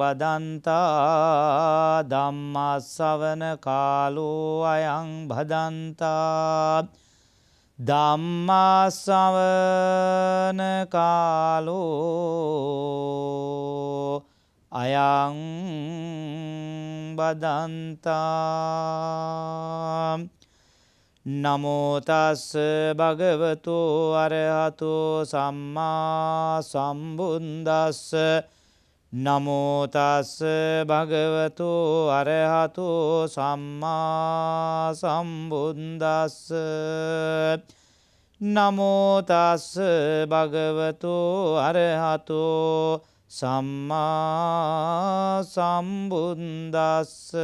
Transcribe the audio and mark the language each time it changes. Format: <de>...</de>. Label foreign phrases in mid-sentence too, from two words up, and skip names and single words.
<pi>බදන්තා ධම්මා ශ්‍රවණ කාලෝ අයං බදන්තා ධම්මා ශ්‍රවණ කාලෝ අයං බදන්තා. නමෝ තස් භගවතු අරහතෝ සම්මා සම්බුද්දස්ස. නමෝ තස් භගවතු අරහතෝ සම්මා සම්බුද්දස්ස. නමෝ තස් භගවතු අරහතෝ සම්මා සම්බුද්දස්ස.</pi>